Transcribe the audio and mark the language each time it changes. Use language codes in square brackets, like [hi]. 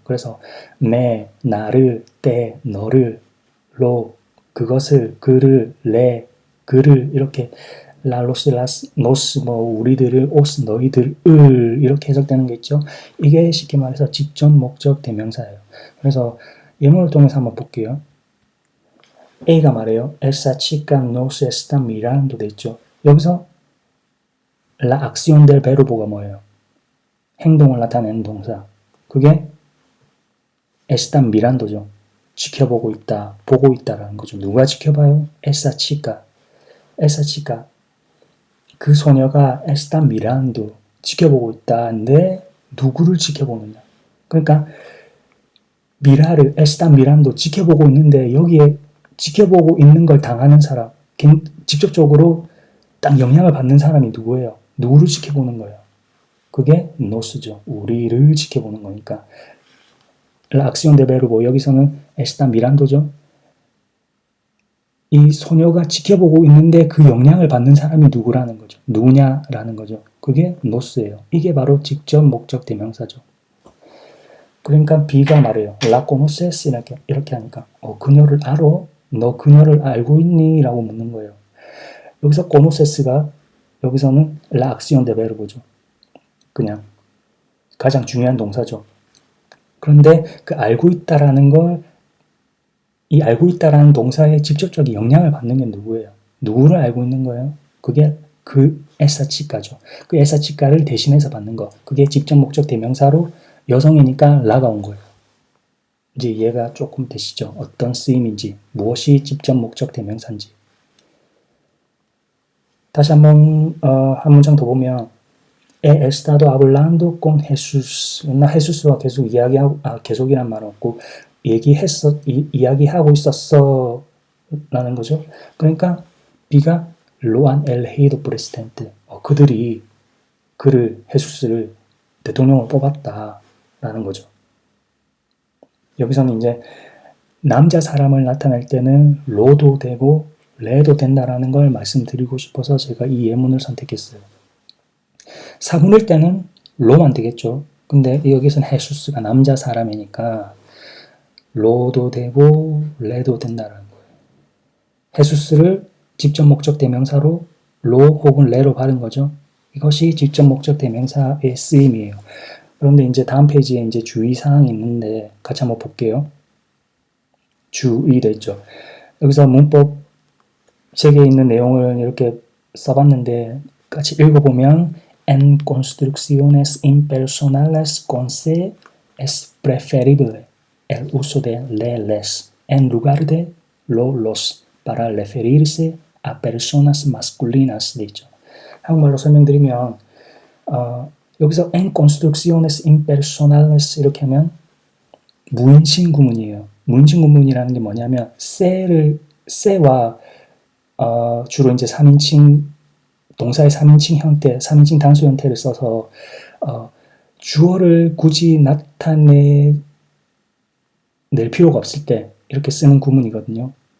[ko] 그래서 me, 나를, te, 너를, lo, 그것을, 그를, le, 그를 이렇게 라로스, 라스, 노스, 우리들을, 오스, 너희들을 이렇게 해석되는 게 있죠. 이게 쉽게 말해서 직접, 목적, 대명사예요. 그래서 예문을 통해서 한번 볼게요. A가 말해요. [es] Esa chica no se está mirando [ko] 돼 있죠. 여기서 [es] la acción del verbo가 [ko] 뭐예요? 행동을 나타내는 동사. 그게 [es] está mirando [ko] 죠. 지켜보고 있다, 보고 있다라는 거죠. 누가 지켜봐요? [es] Esa chica. Esa chica. [ko] 그 소녀가 [es] está mirando, [ko] 지켜보고 있다는데 누구를 지켜보느냐. 그러니까 미라를 [es] está mirando, [ko] 지켜보고 있는데 여기에 지켜보고 있는 걸 당하는 사람, 직접적으로 딱 영향을 받는 사람이 누구예요? 누구를 지켜보는 거예요? 그게 nos죠. 우리를 지켜보는 거니까. [es] La acción de verbo, [ko] 여기서는 [es] está mirando죠. [ko] 이 소녀가 지켜보고 있는데 그 영향을 받는 사람이 누구라는 거죠. 누구냐라는 거죠. 그게 노스예요. 이게 바로 직접, 목적, 대명사죠. 그러니까 B가 말해요. [es] La conoces? [ko] 이렇게 하니까 그녀를 알아? 너 그녀를 알고 있니? 라고 묻는 거예요. 여기서 conoces가 여기서는 [es] la acción de verbo [ko] 죠. 그냥 가장 중요한 동사죠. 그런데 그 알고 있다라는 걸 이 알고 있다라는 동사에 직접적인 영향을 받는 게 누구예요? 누구를 알고 있는 거예요? 그게 그 에사치카죠. 그 에사치카를 대신해서 받는 거. 그게 직접, 목적, 대명사로 여성이니까 라가 온 거예요. 이제 이해가 조금 되시죠? 어떤 쓰임인지, 무엇이 직접, 목적, 대명사인지. 다시 한번 한 문장 더 보면 [es] He estado hablando con Jesús. [ko] 나 헤수스와 계속 이야기하고 계속이란 말 없고 이야기하고 있었어 라는 거죠. 그러니까 B가 [es] lo han elegido presidente. [ko] 그들이 그를 헤수스를 대통령을 뽑았다 라는 거죠. 여기서는 이제 남자 사람을 나타낼 때는 로도 되고 레도 된다라는 걸 말씀드리고 싶어서 제가 이 예문을 선택했어요. 사군일 때는 로만 되겠죠. 근데 여기서는 헤수스가 남자 사람이니까 로도 되고 레도 된다는 거예요. 헤수스를 직접, 목적, 대명사로 로 혹은 레로 받은 거죠. 이것이 직접 목적 대명사의 쓰임이에요. 그런데 이제 다음 페이지에 이제 주의사항이 있는데 같이 한번 볼게요. 주의 됐죠. 여기서 문법 책에 있는 내용을 이렇게 써봤는데 같이 읽어보면 [es] en construcciones impersonales conse es preferible el uso de les en lugar de los para referirse a personas masculinas [ko] 돼 있죠. 한국말로 설명드리면 여기서 [es] en construcciones impersonales [ko] 이렇게 하면 무인칭 구문이에요. 무인칭 구문이라는 게 뭐냐면 세와 주로 이제 3인칭 동사의 3인칭 형태, 3인칭 단수 형태를 써서 주어를 굳이 나타낼 필요가 없을 때 이렇게 쓰는 구문이거든요.